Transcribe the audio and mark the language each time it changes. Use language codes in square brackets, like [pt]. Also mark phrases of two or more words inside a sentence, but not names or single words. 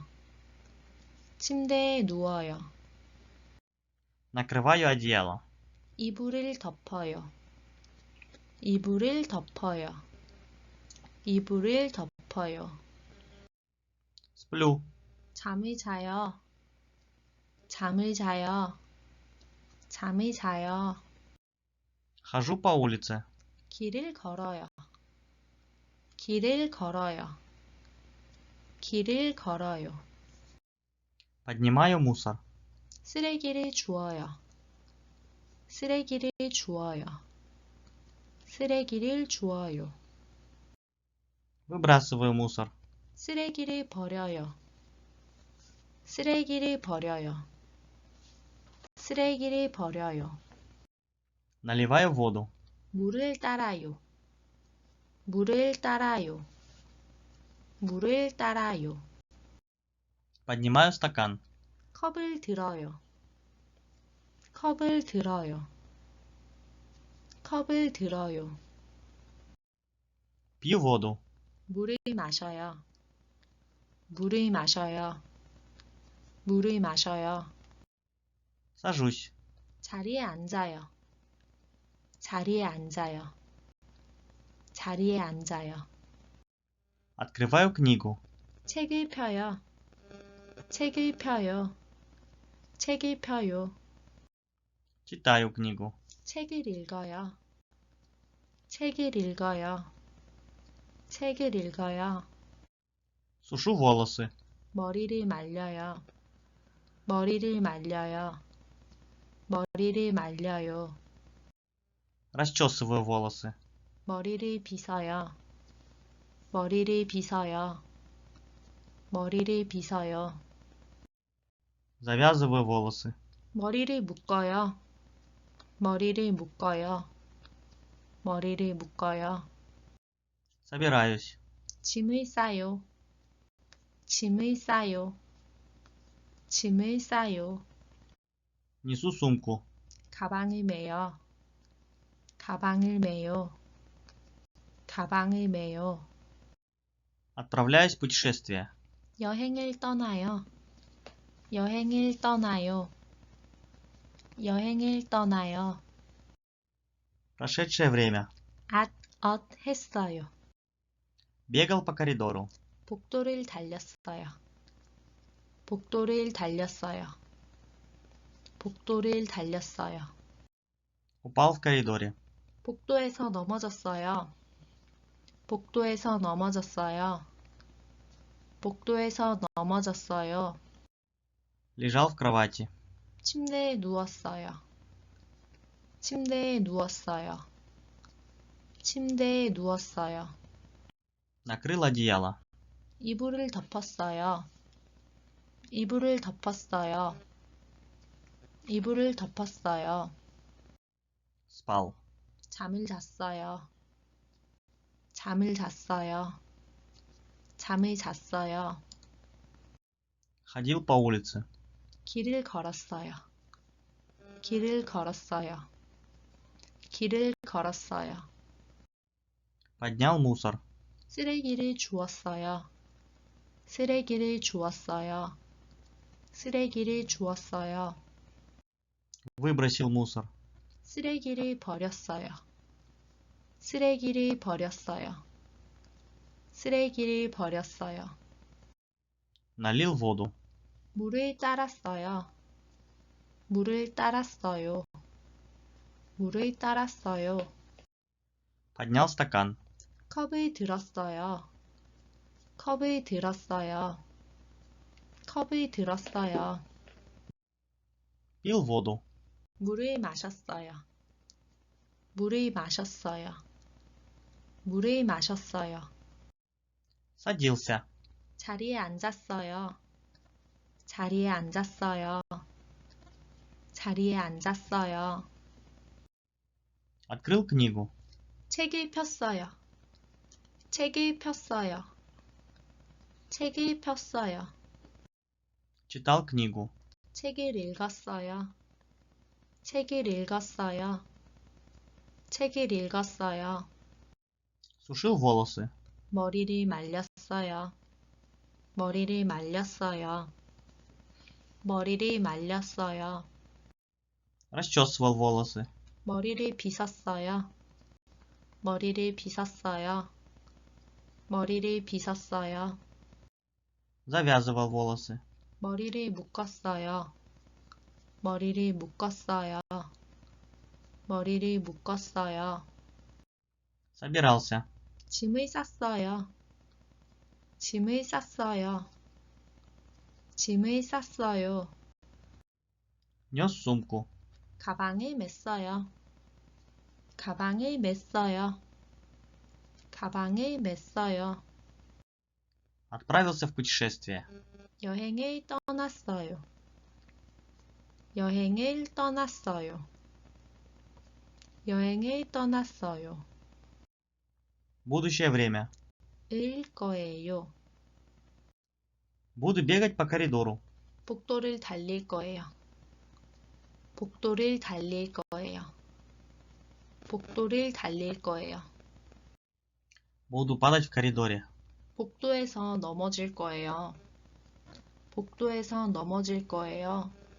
[ko] 침대에 누워요. [ru] Накрываю одеяло. [ko] 이불을 덮어요. 이불을 덮어요. 이불을 덮어요. [ru] Сплю. [ko] 잠을 자요. 잠을 자요. 잠을 자요. [ru] Хожу по улице. [ko] 길을 걸어요. 길을 걸어요. 길을 걸어요. [ru] Поднимаю мусор. [ko] 쓰레기를 주워요. 쓰레기를 주워요. 쓰레기를 주워요. [ru] Выбрасываю мусор. [ko] 쓰레기를 버려요. 쓰레기를 버려요. 쓰레기를 버려요. [ru] Наливаю воду. [ko] 물을 따라요. 물을 따라요. 물을 따라요. [ru] Поднимаю стакан. [ko] 컵을 들어요. 컵을 들어요. 컵을 들어요. [ru] Пью воду. [ko] 물을 마셔요. 물을 마셔요. 물을 마셔요. [ru] Сажусь. [ko] 자리에 앉아요. 자리에 앉아요. 자리에 앉아요. [ru] Открываю книгу. [ko] 책을 펴요. 책을 펴요. 책을 펴요. [ru] Читаю книгу. [ko] 책을 읽어요. 책을 읽어요. 책을 읽어요. [ru] Сушу волосы. [ko] 머리를 말려요. 머리를 말려요. 머리를 말려요. [ru] Расчесываю волосы. [ko] 머리를 빗어요. 머리를 빗어요. 머리를 빗어요. [ru] Завязываю волосы. [ko] 머리를 묶어요. 머리를 묶어요. 머리를 묶어요. [ru] Собираюсь. [ko] 짐을 싸요. 짐을 싸요. 짐을 싸요. [ru] Несу сумку. [ko] 가방을 매요. 가방을 매요. 가방을 매요. [ru] Отправляюсь в путешествие. [ko] 여행을 떠나요. 여행을 떠나요. 여행을 떠나요. [ru] Прошедшее время. [ko] 했어요. [ru] Бегал по коридору. [ko] 복도를 달렸어요. 복도를 달렸어요. 복도를 달렸어요. [ru] Упал в коридоре. [ko] 복도에서 넘어졌어요. 복도에서 넘어졌어요. 복도에서 넘어졌어요. [ru] Лежал в кровати. [ko] 침대에 누웠어요. 침대에 누웠어요. 침대에 누웠어요. [ru] Накрыл одеяло. [ko] 이불을 덮었어요. 이불을 덮었어요. 이불을 덮었어요. [ru] Спал. [ko] 잠을 잤어요. 잠을 잤어요. 잠을 잤어요. [ru] Ходил по улице. [ko] 길을 걸었어요. 길을 걸었어요. 길을 걸었어요. [ru] Поднял мусор. [ko] 쓰레기를 주웠어요. 쓰레기를 주웠어요. 쓰레기를 주웠어요. [ru] Выбросил мусор. [ko] 쓰레기를 버렸어요. 쓰레기를 버렸어요. 쓰레기를 버렸어요. [ru] Налил воду. [ko] 물을 따랐어요. 물을 따랐어요. 물을 따랐어요. [ru] Поднял стакан. [ko] 컵을 들었어요. 컵을 들었어요. 컵을 들었어요. [ru] Пил воду. [ko] 물을 마셨어요. 물을 마셨어요. 물을 마셨어요. [ru] Садился. [ko] 자리에 앉았어요. 자리에 앉았어요. 자리에 앉았어요. [ru] Открыл книгу. [ko] 책을 폈어요. 책을 폈어요. 책을 폈어요. [ru] Читал книгу. [ko] 책을 읽었어요. 책을 읽었어요. 책을 읽었어요. [ru] Сушил волосы. [ko] 머리를 말렸어요. 머리를 말렸어요. 머리를 말렸어요. [ru] Расчесывал волосы. [ko] 머리를 빗었어요. 머리를 빗었어요. 머리를 빗었어요. [ru] Завязывал волосы. [ko] 머리를 묶었어요. 머리를 묶었어요. 머리를 묶었어요. [ru] Собирался. [ko] 짐을 쌌어요. 짐을 쌌어요. 짐을 쌌어요. [ru] Нес сумку. [ko] 가방을 맸어요. 가방을 맸어요. 가방을 맸어요. [ru] Отправился в путешествие. [ko] 여행을 떠났어요. 여행을 떠났어요. 여행을 떠났어요. [ru] Будущее время. [ko] 을 거예요. [ru] Буду бегать по коридору. [ko] 복도를 달릴 거예요. 복도를 달릴 거예요. 복도를 달릴 거예요. [ru] Буду падать в коридоре. [ko] 복도에서 넘어질 거예요. 복도에서 넘어질 거예요.